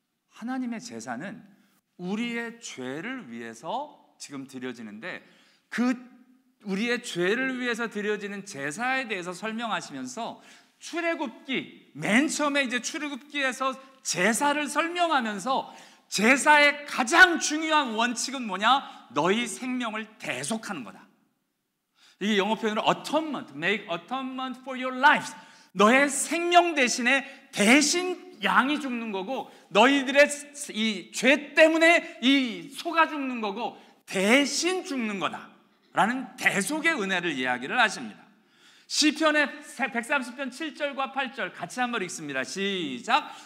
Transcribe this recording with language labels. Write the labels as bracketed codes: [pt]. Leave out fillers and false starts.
[ko] 하나님의 제사는 우리의 죄를 위해서 지금 드려지는데, 우리의 죄를 위해서 드려지는 제사에 대해서 설명하시면서 출애굽기 맨 처음에 이제 출애굽기에서 제사를 설명하면서 제사의 가장 중요한 원칙은 뭐냐? 너희 생명을 대속하는 거다. 이게 영어 표현으로 [en] atonement, make atonement for your lives. [ko] 너의 생명 대신에 대신 양이 죽는 거고, 너희들의 이 죄 때문에 이 소가 죽는 거고 대신 죽는 거다라는 대속의 은혜를 이야기를 하십니다. 시편의 130편 7절과 8절 같이 한번 읽습니다. 시작.